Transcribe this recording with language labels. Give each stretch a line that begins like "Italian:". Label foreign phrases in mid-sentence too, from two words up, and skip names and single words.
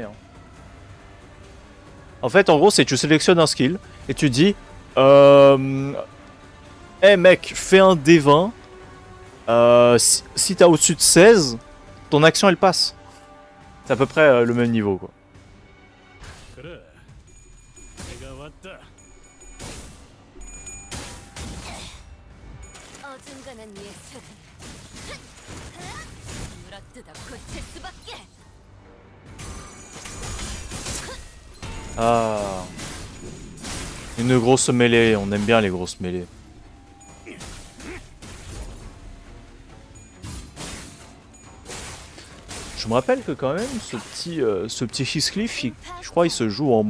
French: Hein. En fait, en gros, c'est tu sélectionnes un skill et tu dis hey mec, fais un D20. Si t'as au-dessus de 16, ton action elle passe. C'est à peu près le même niveau, quoi.
Korean: 그래. 내가 왔다. 어중간한 예술은 물어뜯어 고칠 수밖에.
French: Ah. Une grosse mêlée, on aime bien les grosses mêlées. Je me rappelle que quand même, ce petit Heathcliff, je crois il se joue en...